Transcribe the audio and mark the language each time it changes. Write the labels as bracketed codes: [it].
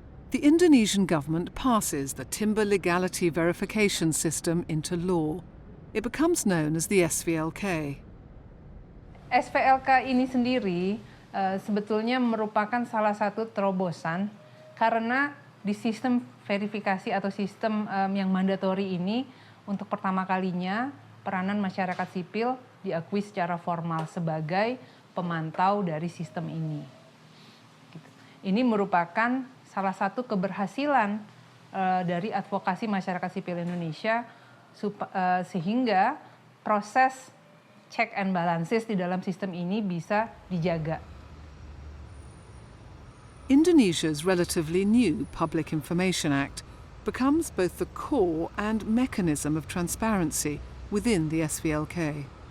[en] The Indonesian government passes the timber legality verification system into law. It becomes known as the SVLK. [id] SVLK ini sendiri sebetulnya merupakan salah satu terobosan karena di sistem verifikasi atau sistem yang mandatori ini untuk pertama kalinya peranan masyarakat sipil diakui secara formal sebagai pemantau dari sistem ini. Ini merupakan salah satu keberhasilan dari advokasi masyarakat sipil Indonesia sehingga proses [en] check and balances [id] di dalam sistem ini bisa dijaga. [en] Indonesia's relatively new Public Information Act becomes both the core and mechanism of transparency within the SVLK.